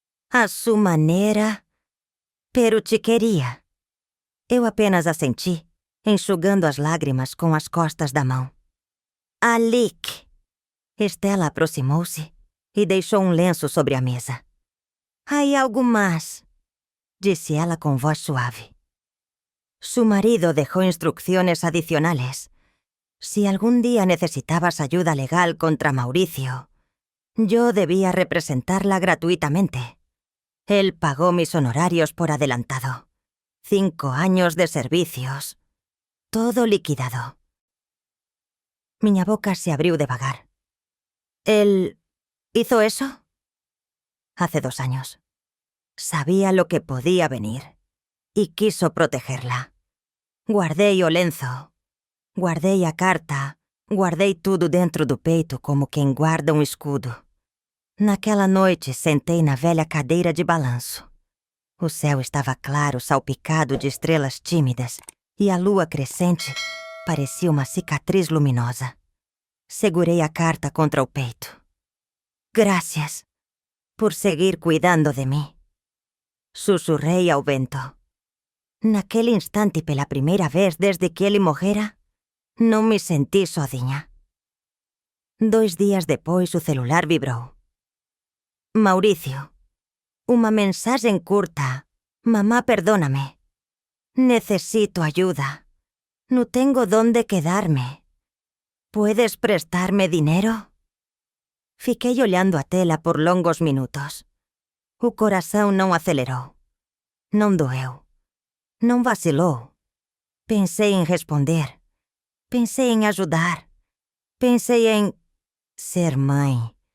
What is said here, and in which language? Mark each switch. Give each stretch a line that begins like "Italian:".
Portuguese: A sua maneira, pero te queria. Eu apenas assenti, enxugando as lágrimas com as costas da mão. Alick. Estela aproximou-se e deixou um lenço sobre a mesa.
Spanish: Hay algo más,
Portuguese: disse ela com voz suave.
Spanish: Su marido dejó instrucciones adicionales. Si algún día necesitabas ayuda legal contra Mauricio, yo debía representarla gratuitamente. Él pagó mis honorarios por adelantado. 5 años de servicios. todo liquidado.
Portuguese: Minha boca se abriu devagar.
Spanish: ¿Él hizo eso? Hace 2 años. Sabía lo que podía venir y quiso protegerla.
Portuguese: Guardei o lenço, guardei a carta, guardei tudo dentro do peito como quem guarda um escudo. Naquela noite, sentei na velha cadeira de balanço. O céu estava claro, salpicado de estrelas tímidas, e a lua crescente parecia uma cicatriz luminosa. Segurei a carta contra o peito.
Spanish: Gracias por seguir cuidando de mim.
Portuguese: Sussurrei ao vento. Naquele instante, pela primeira vez desde que ele morrera, não me senti sozinha. 2 dias depois, o celular vibrou. Mauricio, uma mensagem curta.
Spanish: Mamá, perdóname. Necesito ayuda. No tengo dónde quedarme. ¿Puedes prestarme dinheiro?
Portuguese: Fiquei olhando a tela por longos minutos. O coração não acelerou. Não doeu. Não vacilou. Pensei em responder. Pensei em ajudar. Pensei em ser mãe.